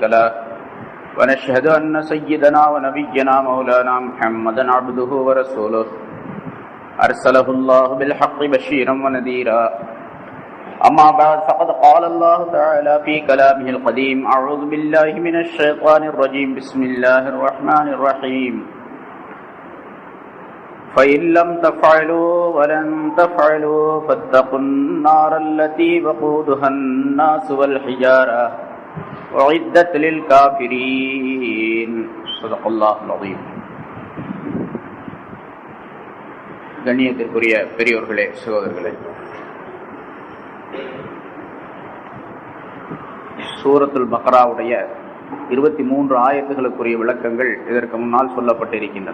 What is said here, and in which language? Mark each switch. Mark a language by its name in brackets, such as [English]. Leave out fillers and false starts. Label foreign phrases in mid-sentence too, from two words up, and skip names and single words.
[Arabic] له ونشهد أن سيدنا ونبينا مولانا محمدا عبده ورسوله أرسله الله بالحق بشيرا ونذيرا أما بعد فقد قال الله تعالى في كلامه القديم أعوذ بالله من الشيطان الرجيم بسم الله الرحمن الرحيم فإن لم تفعلوا ولن تفعلوا فاتقوا النار التي وقودها الناس والحجارة أعدت للكافرين صدق الله العظيم. [Tamil] கண்ணியத்திற்குரிய பெரியோர்களே, சகோதரர்களே, சூரத்துல் பக்ராவுடைய 23 ஆயத்துகளுக்குரிய விளக்கங்கள் இதற்கு முன்னால் சொல்லப்பட்டிருக்கின்றன.